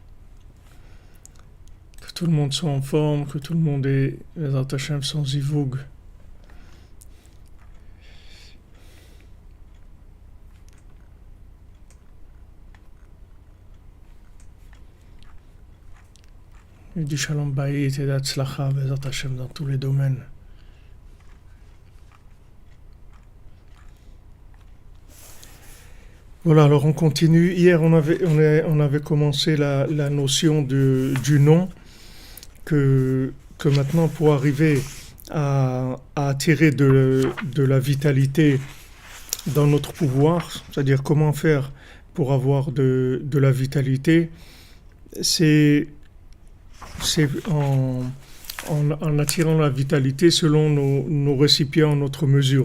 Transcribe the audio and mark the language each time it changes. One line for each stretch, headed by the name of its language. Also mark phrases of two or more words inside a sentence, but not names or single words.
French: Que tout le monde soit en forme, que tout le monde ait
Hebrew: בעזרת השם
French: sans zivoug. Et du
Hebrew: שלום בית
French: et d'atzlacha
Hebrew: בעזרת השם
French: dans tous les domaines. Voilà, alors on continue. Hier, on avait commencé la notion du nom que maintenant, pour arriver à attirer de la vitalité dans notre pouvoir, c'est-à-dire comment faire pour avoir de la vitalité, c'est en attirant la vitalité selon nos récipients, notre mesure.